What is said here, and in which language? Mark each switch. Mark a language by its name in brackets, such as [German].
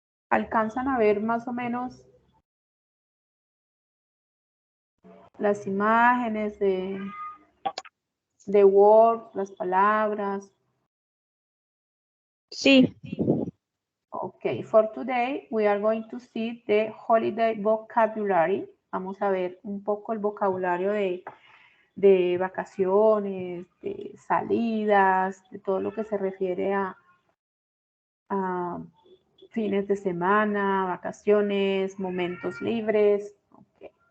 [Spanish] ¿Alcanzan a ver más o menos las imágenes de words, las palabras? Sí. [English] Okay, for today we are going to see the holiday vocabulary. [Spanish] Vamos a ver un poco el vocabulario de vacaciones, de salidas, de todo lo que se refiere a fines de semana, vacaciones, momentos libres. Okay.